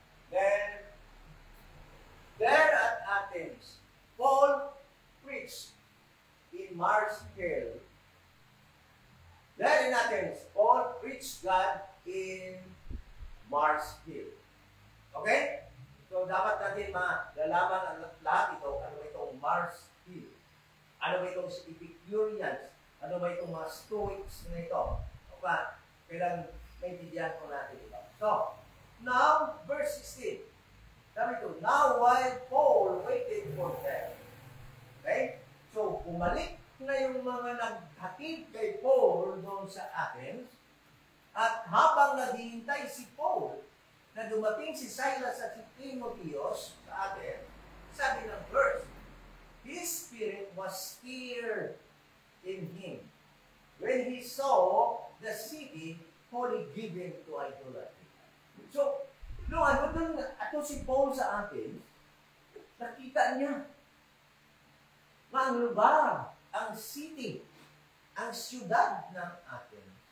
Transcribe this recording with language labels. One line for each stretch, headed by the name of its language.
English: Then, there at Athens, Paul preached in Mars Hill. There in Athens, Paul preached God in Mars Hill. Okay?
Filipino: So, dapat natin malalaman ang lahat ito. Ano ba itong Mars Hill? Ano ba itong Epicureans? Ano ba itong mga Stoics na ito? Okay? Kailan maintindihan po natin ito.
English: So, now, verse 16.
Filipino: Sabi ito,
English: now while Paul waited for them. Okay?
Filipino: So, bumalik na yung mga naghatid kay Paul doon sa Athens. At habang naghihintay si Paul na dumating si Silas at si Timotheus sa Athens, sabi ng verse,
English: his spirit was stirred in him when he saw the city wholly given to idolatry.
Filipino: So, doon si Paul sa Athens, nakita niya na ang lugar, ang city, ang siyudad ng Athens.